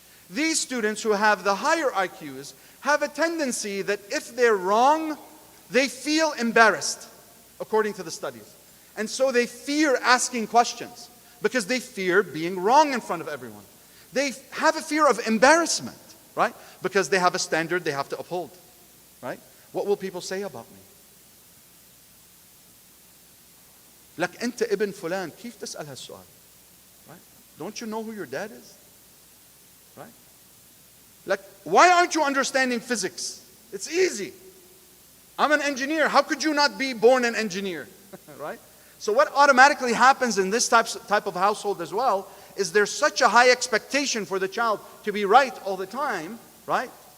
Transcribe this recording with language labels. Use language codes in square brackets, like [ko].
[en] These students who have the higher IQs have a tendency that if they're wrong, they feel embarrassed, according to the studies. And so they fear asking questions because they fear being wrong in front of everyone. They have a fear of embarrassment, right? Because they have a standard they have to uphold, right? What will people say about me? [ar] لك أنت ابن فلان كيف تسأل هالسؤال? [en] Right? Don't you know who your dad is? Right? Like, why aren't you understanding physics? It's easy. I'm an engineer. How could you not be born an engineer? Right? So what automatically happens in this type of household as well is there's such a high expectation for the child to be right all the time, right?